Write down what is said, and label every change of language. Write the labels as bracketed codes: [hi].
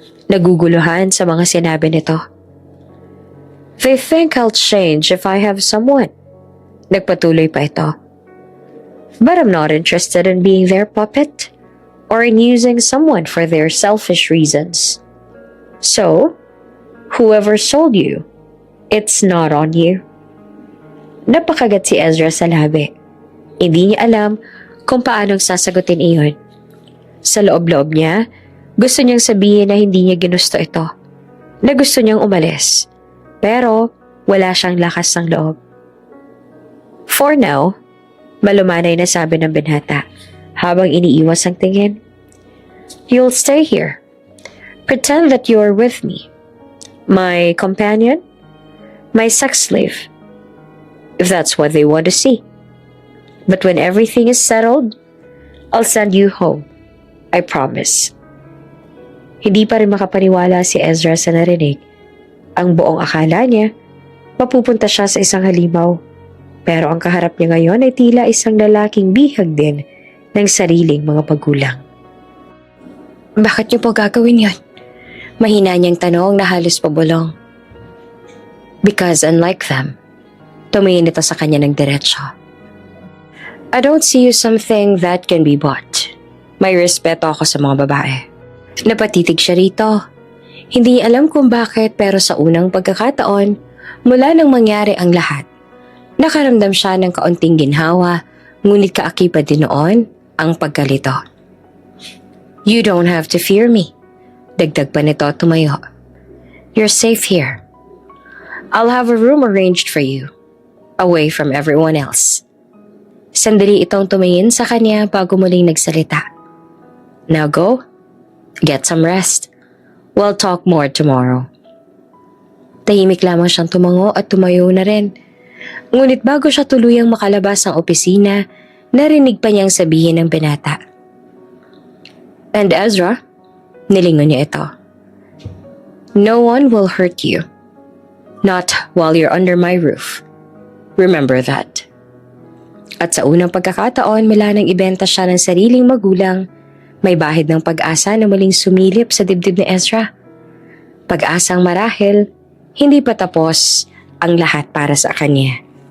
[tl] naguguluhan sa mga sinabi nito. [en] They think I'll change if I have someone. [tl] Nagpatuloy pa ito. [en] But I'm not interested in being their puppet or in using someone for their selfish reasons. So, whoever sold you, it's not on you. [tl] Napakagat si Ezra sa labi. Hindi niya alam kung paanong sasagutin iyon. Sa loob-loob niya, gusto niyang sabihin na hindi niya ginusto ito. Na gusto niyang umalis. Pero wala siyang lakas ng loob. [en] For now, [tl] malumanay na sabi ng binata habang iniiwas ang tingin. [en] You'll stay here. Pretend that you're with me. My companion? My sex slave. If that's what they want to see. But when everything is settled, I'll send you home. I promise. [tl] Hindi pa rin makapaniwala si Ezra sa narinig. Ang buong akala niya, mapupunta siya sa isang halimaw. Pero ang kaharap niya ngayon ay tila isang lalaking bihag din ng sariling mga magulang. Bakit niyo po gagawin yon? Mahina niyang tanong na halos pabulong. [en] Because unlike them, [tl] tumingin ito sa kanya ng diretsyo. [en] I don't see you something that can be bought. [tl] May respeto ako sa mga babae. Napatitig siya rito. Hindi alam kung bakit pero sa unang pagkakataon, mula nang mangyari ang lahat, nakaramdam siya ng kaunting ginhawa, ngunit kaakibat din noon ang pagkalito. [en] You don't have to fear me. [tl] Dagdag pa nito tumayo. [en] You're safe here. I'll have a room arranged for you, away from everyone else. [tl] Sandali itong tumingin sa kanya bago muling nagsalita. [en] Now go, get some rest. We'll talk more tomorrow. [tl] Tahimik lamang siyang tumango at tumayo na rin. Ngunit bago siya tuluyang makalabas ng opisina, narinig pa niyang sabihin ng binata. [en] And Ezra, [tl] nilingon niya ito. [en] No one will hurt you. Not while you're under my roof. Remember that. [tl] At sa unang pagkakataon mula nang ibenta siya ng sariling magulang, may bahid ng pag-asa na muling sumilip sa dibdib ni Ezra. Pag-asang marahil, hindi pa tapos ang lahat para sa kanya.